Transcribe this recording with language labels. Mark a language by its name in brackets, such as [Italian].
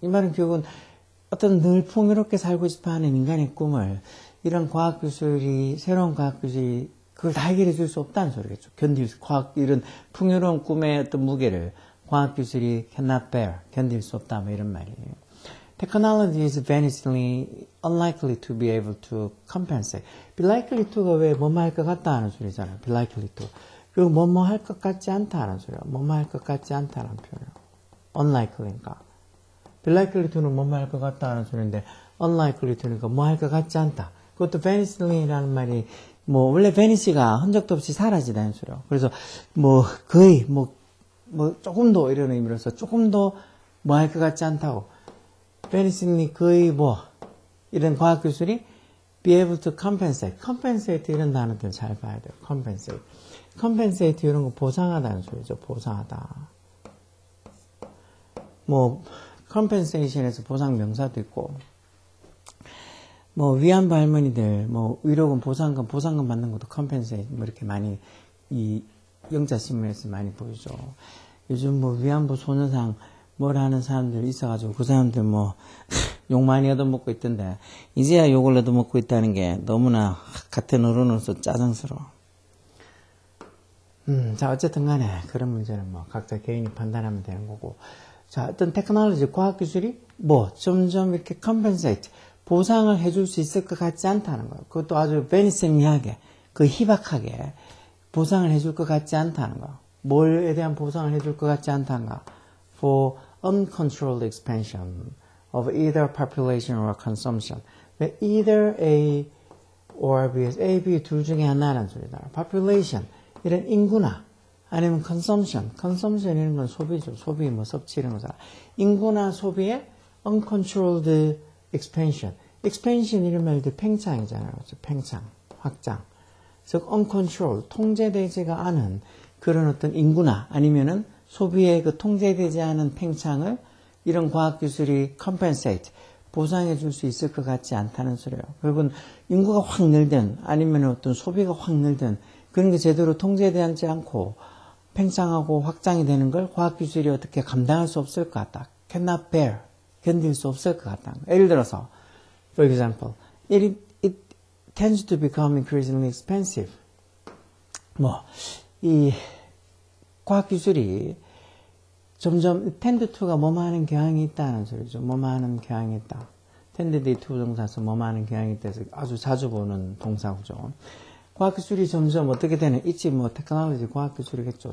[Korean] 이 말은 결국은 어떤 늘 풍요롭게 살고 싶어 하는 인간의 꿈을 이런 과학기술이, 새로운 과학기술이 그걸 다 해결해 줄 수 없다는 소리겠죠. 이런 풍요로운 꿈의 어떤 무게를 과학기술이 [English] cannot bear, [Korean] 견딜 수 없다, 뭐 이런 말이에요. [English] Technology is vanishingly unlikely to be able to compensate. Be likely to [Korean] 가 왜 뭐뭐 할 것 같다 하는 소리잖아요. [English] Be likely to. [Korean] 그리고 뭐뭐 할 것 같지 않다 하는 소리예요. 뭐뭐 할 것 같지 않다는 표현이에요. unlikely니까. [English] Be likely to [Korean] 는 뭐뭐 할 것 같다 하는 소리인데 unlikely to니까 뭐 할 것 같지 않다. 그것도 vanishingly라는 말이 뭐 원래 vanish가 흔적도 없이 사라지다는 소리예요. 그래서 뭐 거의 뭐 조금 더 이런 의미로서 조금 더 뭐 할 것 같지 않다고. vanishingly 거의 뭐 이런 과학기술이 [English] be able to compensate. [Korean] compensate 이런 단어들 잘 봐야 돼요. [English] compensate. [Korean] compensate 이런 거 보상하다는 소리죠. 보상하다. 뭐 compensation에서 보상 명사도 있고 뭐 위안부 할머니들 뭐 위로금 보상금 받는 것도 compensate 뭐 이렇게 많이 이 영자신문에서 많이 보이죠. 요즘 뭐 위안부 소녀상 뭐라 하는 사람들 있어가지고 그 사람들 뭐 욕 많이 얻어먹고 있던데 이제야 욕을 얻어먹고 있다는 게 너무나 같은 어른으로서 짜증스러워. 자 어쨌든 간에 그런 문제는 뭐 각자 개인이 판단하면 되는 거고. 자 어떤 테크놀로지 과학기술이 뭐 점점 이렇게 compensate 보상을 해줄 수 있을 것 같지 않다는 거예요. 그것도 아주 베니스미하게 그 희박하게 보상을 해줄 것 같지 않다는 거. 뭘에 대한 보상을 해줄 것 같지 않다는가. [English] For uncontrolled expansion of either population or consumption. [Korean] either A or B, A, B 둘 중에 하나라는 소리다. population 이런 인구나 아니면 consumption 이런 건 소비죠. 소비 뭐 섭취 이런 거잖아. 인구나 소비의 uncontrolled expansion 이런 말도 팽창이잖아요. 그렇죠? 팽창, 확장. 즉 uncontrolled 통제되지가 않은 그런 어떤 인구나 아니면은 소비의 그 통제되지 않은 팽창을 이런 과학기술이 compensate, 보상해 줄 수 있을 것 같지 않다는 소리예요. 결국은 인구가 확 늘든 아니면 어떤 소비가 확 늘든 그런 게 제대로 통제되지 않고 팽창하고 확장이 되는 걸 과학기술이 어떻게 감당할 수 없을 것 같다. [English] cannot bear, [Korean] 견딜 수 없을 것 같다. 예를 들어서, [English] for example, it tends to become increasingly expensive. [Korean] 이 과학기술이 점점 tend to가 뭐뭐 하는 경향이 있다는 소리죠. 뭐뭐 하는 경향이 있다. tend to 동사서 뭐뭐 하는 경향이 있다 해서 아주 자주 보는 동사구죠. 과학기술이 점점 어떻게 되는, 있지 뭐 테크놀로지 과학기술이겠죠.